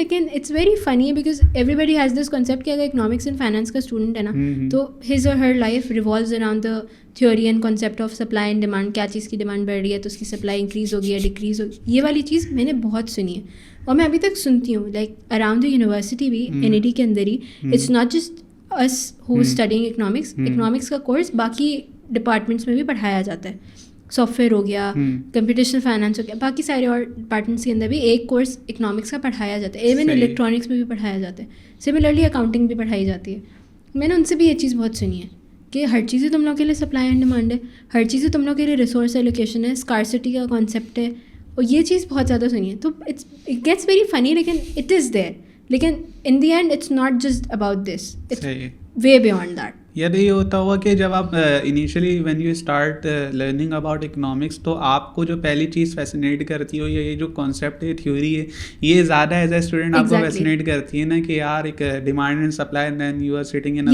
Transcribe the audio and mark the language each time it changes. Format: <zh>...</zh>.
<en>لیکن it's very funny because everybody has this concept</en> <ur>کہ اگر اکنامکس اینڈ فائنانس کا اسٹوڈنٹ ہے نا, تو</ur> <en>His or her life revolves around the theory and concept of supply and demand.</en> <ur>کیا چیز کی ڈیمانڈ بڑھ رہی ہے تو اس کی سپلائی انکریز ہوگی یا ڈیکریز ہوگی. یہ والی چیز میں نے بہت سنی ہے اور میں ابھی تک سنتی ہوں,</ur> <en>like around the university بھی,</en> <ur>NED کے اندر ہی.</ur> <en>It's not just us who is studying economics.</en> <ur>economics کا کورس باقی ڈپارٹمنٹس میں بھی پڑھایا جاتا ہے, سافٹ ویئر ہو گیا, کمپیوٹیشنل فائنانس ہو گیا, باقی سارے اور ڈپارٹمنٹس کے اندر بھی ایک کورس اکنامکس کا پڑھایا جاتا ہے. ایون الیکٹرانکس میں بھی پڑھایا جاتا ہے. سملرلی اکاؤنٹنگ بھی پڑھائی جاتی ہے. میں نے ان سے بھی یہ چیز بہت سنی ہے کہ ہر چیزیں تم لوگوں کے لیے سپلائی اینڈ ڈیمانڈ ہے, ہر چیزیں تم لوگوں کے لیے ریسورس ایلوکیشن ہے, اسکارسٹی کا کانسیپٹ ہے, اور یہ چیز بہت زیادہ سنی ہے.</ur> <en>تو it gets very funny, لیکن it is there. لیکن in the end it's not just about this, it's way beyond that.</en> <ur>یا تو یہ ہوتا ہوا کہ جب آپ initially</ur> <en>when you start learning about economics,</en> <ur>تو آپ کو جو پہلی چیز فیسنیٹ کرتی ہو, یہ جو کانسیپٹ ہے, تھیوری ہے, یہ زیادہ ایز اے اسٹوڈنٹ آپ کو فیسنیٹ کرتی ہے نا, کہ یار ایک demand and supply,</ur> <en>then you are sitting in,</en>